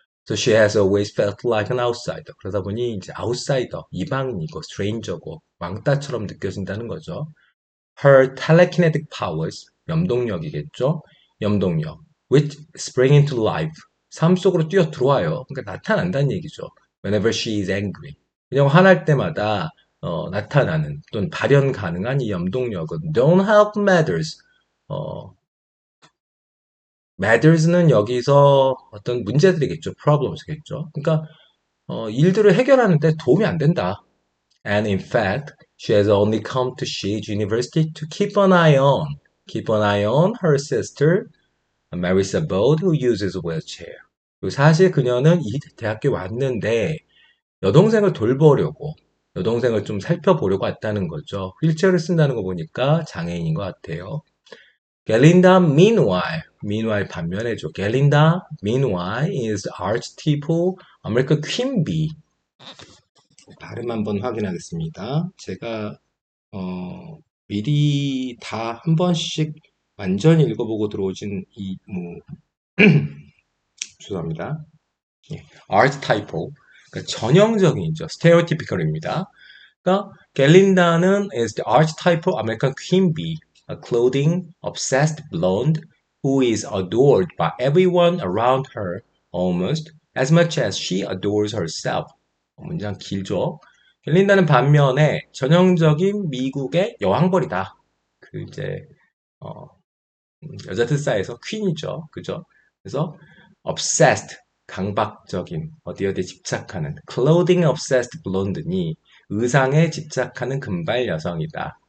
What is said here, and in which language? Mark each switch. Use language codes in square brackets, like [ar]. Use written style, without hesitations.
[en] So she has always felt like an outsider. [ko] 그러다 보니 이제 아웃사이더, 이방인이고 stranger고 왕따처럼 느껴진다는 거죠. [en] Her telekinetic powers, 염동력이겠죠? [ko] 염동력, [en] which spring into life, [ko] 삶 속으로 뛰어 들어와요. 그러니까 나타난다는 얘기죠. [en] Whenever she is angry. [ko] 그냥 화날 때마다 나타나는 또는 발현 가능한 이 염동력은 [en] don't help matters. [ko] matters는 여기서 어떤 문제들이겠죠. problems겠죠. 그러니까 일들을 해결하는데 도움이 안 된다. [en] And in fact, she has only come to Sheage University to keep an eye on her sister, Marissa Bode, who uses a wheelchair. [ko] 그리고 사실 그녀는 이 대학교에 왔는데 여동생을 돌보려고, 여동생을 좀 살펴보려고 왔다는 거죠. 휠체어를 쓴다는 거 보니까 장애인인 것 같아요. [en] Galinda, meanwhile 반면에죠. Galinda, meanwhile, is the archetypal American queen bee. [ko] 발음 한번 확인하겠습니다. 제가 미리 다 한 번씩 완전히 읽어보고 들어오진 죄송합니다. archetypal, 그러니까 전형적인이죠. stereotypical입니다. 그러니까 갤린다는 [en] is the archetypal American queen bee, a clothing obsessed blonde who is adored by everyone around her almost as much as she adores herself. [ko] 문장 길죠? 갤린다는 반면에 전형적인 미국의 여왕벌이다. 그 이제 어, 여자들 사이에서 퀸이죠. 그죠? 그래서 obsessed 강박적인 어디 집착하는 [en] clothing obsessed blonde [ko] 니 의상에 집착하는 금발 여성이다.